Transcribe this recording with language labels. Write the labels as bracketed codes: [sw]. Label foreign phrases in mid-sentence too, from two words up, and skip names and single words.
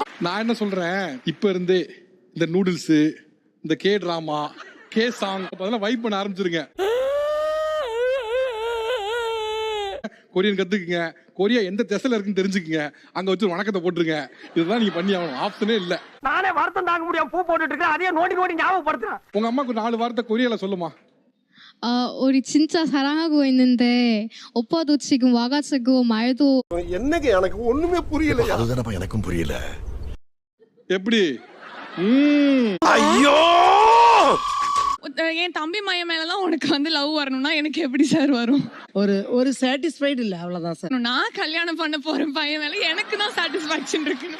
[ta] நான் என்ன சொல்றேன், இப்ப இருந்தே இந்த நூடுல்ஸ், இந்த [en] K drama, K song [ta] அதெல்லாம் வைப் பண்ண ஆரம்பிச்சிருங்க. கொரியன் கத்துக்குங்க, கொரியா எந்த திசையில இருக்குன்னு தெரிஞ்சுக்குங்க, அங்க வச்சு வணக்கத்தை போட்டுருங்க. இதுதான் நீங்க பண்ணி ஆகணும், ஆப்ஷனே இல்ல. நானே வருத்தம் தாங்க முடியாம பூ போட்டுட்டு இருக்கேன், அதையே நோண்டி ஞாபகப்படுத்துறேன். உங்க அம்மாக்கு 4 வார்த்தை கொரியால சொல்லுமா. [ko] 우리 진짜 사랑하고 있는데 오빠도 지금 와가지고 말도 [ta] என்னங்க எனக்கு ஒண்ணுமே புரியல. அதுதானப்பா எனக்கும் புரியல. எப்படி? ஐயோ என் தம்பி மையம் மேலலாம் உனக்கு வந்து லவ் வரணும்னா எனக்கு எப்படி சார் வரும்? ஒரு சாட்டிஸ்ஃபைடு இல்ல, அவ்வளவுதான் சார். நான் கல்யாணம் பண்ண போற பையன் மேல எனக்கு தான் சாட்டிஸ்பாக்சன் இருக்கணும்.